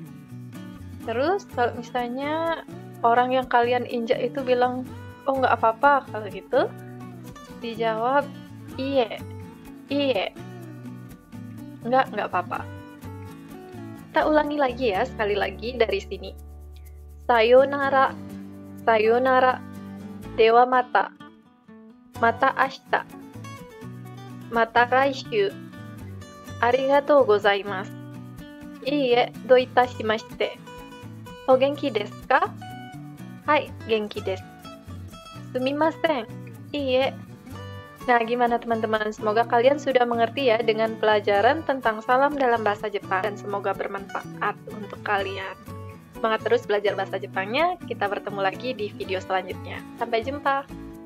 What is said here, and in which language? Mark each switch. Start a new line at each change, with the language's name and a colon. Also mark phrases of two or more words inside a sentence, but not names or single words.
Indonesian: Terus kalau misalnya orang yang kalian injak itu bilang, oh nggak apa-apa, kalau gitu dijawab iye, iye. Nggak apa-apa. Kita ulangi lagi ya, sekali lagi dari sini.
Japanese: さようなら、さようなら、ではまた、またあした、またらいしゅう、ありがとうございます、いいえ、どういたしまして. お元気ですか？はい、元気です. すみません、いいえ.
Indonesian: Nah, gimana teman-teman? Semoga kalian sudah mengerti ya dengan pelajaran tentang salam dalam bahasa Jepang dan semoga bermanfaat untuk kalian. Semangat terus belajar bahasa Jepangnya, kita bertemu lagi di video selanjutnya. Sampai jumpa!